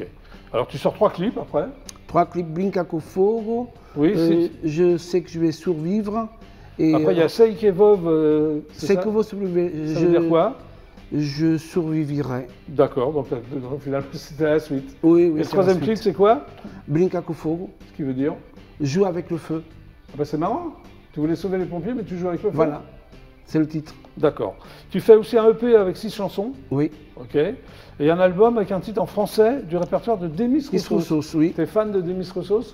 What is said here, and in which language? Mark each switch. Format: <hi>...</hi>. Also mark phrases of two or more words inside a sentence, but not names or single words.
<fr>Alors tu sors 3 clips après. 3 clips, Brinca com Fogo, Oui. Je sais que je vais survivre. Et Après il y a Sei que Vov. c'est que vous survivez. Ça veut dire quoi? Je survivrai. D'accord. Donc au final c'était la suite. Oui, oui. Et le c'est la troisième suite. clip c'est quoi? Brinca com Fogo, Ce qui veut dire? joue avec le feu. Ah bah, c'est marrant. Tu voulais sauver les pompiers mais tu joues avec le feu. Voilà. C'est le titre. D'accord. Tu fais aussi un EP avec 6 chansons. Oui. Ok. Et un album avec un titre en français du répertoire de Demis Demis Roussos. Roussos, oui. T'es fan de Demis Roussos?</fr>